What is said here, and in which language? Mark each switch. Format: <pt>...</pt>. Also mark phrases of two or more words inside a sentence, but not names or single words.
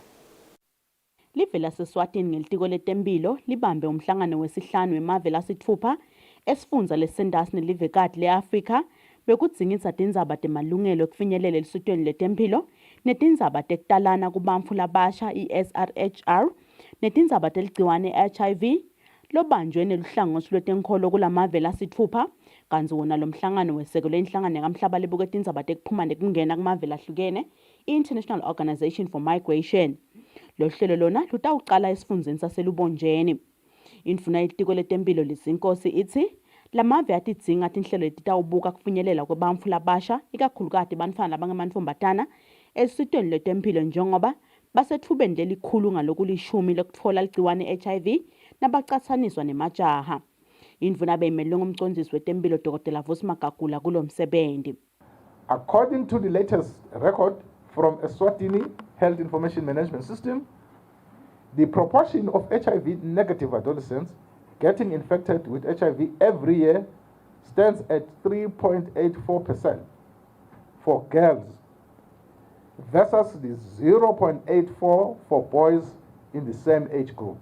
<ss>Live laseSwatini ngelitiko letemphilo libambe umhlangano wesihlanu wemave lasithupha esifundza lesendasi nelivekati le-Afrika bekudzingidza tindzaba temalungelo ekufinyelela elusitweni letemphilo netindzaba tekutalana kubantfu labasha i-SRHR netindzaba teligciwane HIV lobanjwe neluhlangothi lwetenkholo kulamave lasithupha kanti wona lo mhlangano wesekelwe inhlangano yakamhlaba lebuketa indzaba tekuphuma nekungena kumavela ahlukene i-International Organization for Migration. Lo hlelo lona lutawuqala esifundzeni saselubonjeni. Indvuna yetiko letempilo lizinkosi ithi lamave atidzinga tinhlelo letitawubuka kufinyelela kwebantfu labasha ikakhulukati bantfwana labangemantfombatana esitweni letempilo njengoba basethubeni lelikhulu ngalokulishumi lokutfola ligciwane HIV nabacatsaniswa nemajaha. Indvuna beyimelwe ngumcondzisi wetempilo Dr. Vusi Magagula kulo msebenzi.</ss> <en>According to the latest record from Eswatini Health Information Management System, the proportion of HIV negative adolescents getting infected with HIV every year stands at 3.84% for girls versus the 0.84 for boys in the same age group.</en>